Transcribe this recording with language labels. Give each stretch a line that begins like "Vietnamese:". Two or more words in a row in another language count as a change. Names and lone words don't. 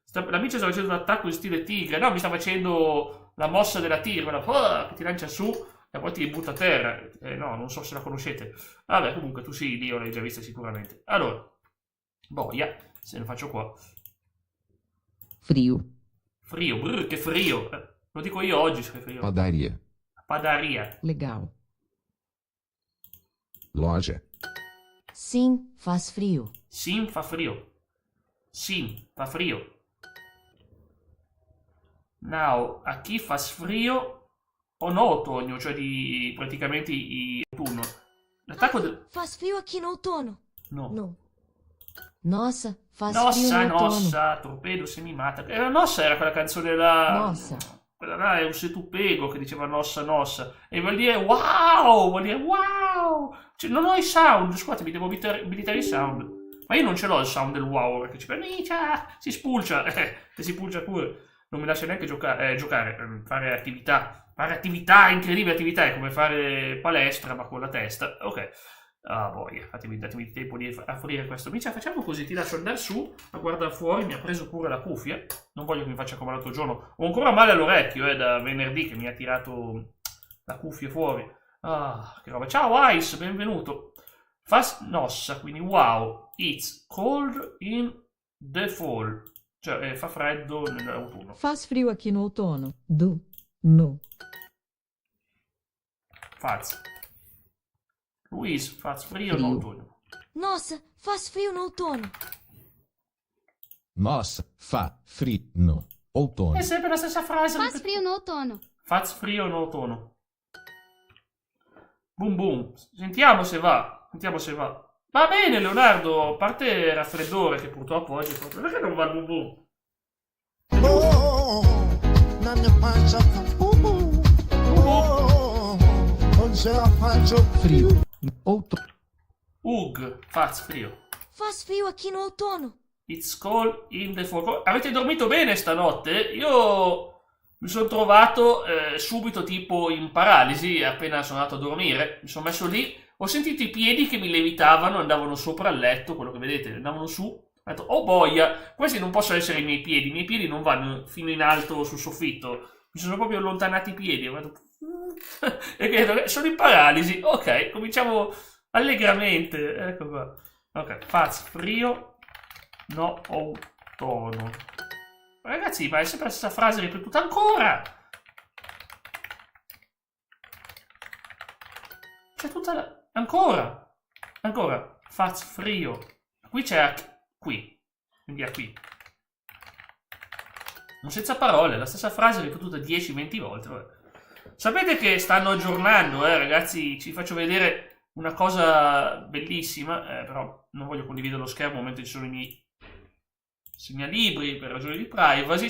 Italian: L'amica sta facendo un attacco in stile tigre, no, mi sta facendo la mossa della tigre, quella che ti lancia su e poi ti butta a terra, no, non so se la conoscete, vabbè comunque tu sì, io l'hai già vista sicuramente. Allora, boia, se ne faccio qua.
Portuguese: Frio. Frio,
Italian: che frio. Lo dico io oggi se è frio.
Portuguese: Padaria. Legal. Loja. Sim, faz frio. Sim, fa frio. Now, aqui faz frio o no outono,
Italian: cioè praticamente autunno. L'attacco del...
Portuguese: Faz frio aqui no outono. No. No. Nossa, faz frio no outono. Nossa, torpedo semimata.
Italian: Nossa era quella canzone là.
Portuguese: Nossa.
Italian: Quella là è un setupego che diceva nossa. E vuol dire wow. Cioè, non ho i sound, scusatemi, devo abilitare i sound. Ma io non ce l'ho il sound del wow, perché ci pernicia, si spulcia, e si pulcia pure. Non mi lascia neanche giocare, fare attività, incredibili attività, è come fare palestra ma con la testa. Ok. Ah, boia, datemi il tempo di aprire questo. Micia, facciamo così, ti lascio andare su a guardare fuori, mi ha preso pure la cuffia. Non voglio che mi faccia come l'altro giorno. Ho ancora male all'orecchio, da venerdì che mi ha tirato la cuffia fuori. Ah, che roba. Ciao Ice, benvenuto. Nossa, quindi wow.
English: It's cold in the fall.
Italian: Cioè, fa freddo nell'autunno.
Portuguese: Faz frio aqui no outono. No. Luis, faz frio no outono. Nossa, faz frio no outono. Nossa, fa frio no outono.
Italian: È sempre la stessa frase.
Portuguese: Faz frio no outono. Faz frio no outono.
Italian: Boom. Sentiamo se va. Va bene, Leonardo. A parte il raffreddore, che purtroppo oggi... Perché non va il boom? Oh,
Portuguese: na minha
Italian: pancia non ce la faccio
Portuguese: Frio. Outono. Faz frio. Faz frio aqui no outono.
English: It's cold in the fall.
Italian: Avete dormito bene stanotte? Io mi sono trovato subito tipo in paralisi appena sono andato a dormire. Mi sono messo lì, ho sentito i piedi che mi levitavano, andavano sopra il letto, quello che vedete, andavano su. Ho detto, oh boia, questi non possono essere i miei piedi non vanno fino in alto sul soffitto. Mi sono proprio allontanati i piedi. Ho detto, e credo, sono in paralisi. Ok, cominciamo allegramente. Ecco qua.
Portuguese: Ok, faz frio. No, outono.
Italian: Ragazzi, ma è sempre la stessa frase ripetuta ancora. C'è tutta la... Ancora.
Portuguese: Faz frio.
Italian: Qui c'è... Qui. Quindi è qui. Non senza parole, la stessa frase ripetuta 10-20 volte. Vabbè. Sapete che stanno aggiornando, ragazzi. Ci faccio vedere una cosa bellissima. Però non voglio condividere lo schermo mentre ci sono i miei segnalibri per ragioni di privacy.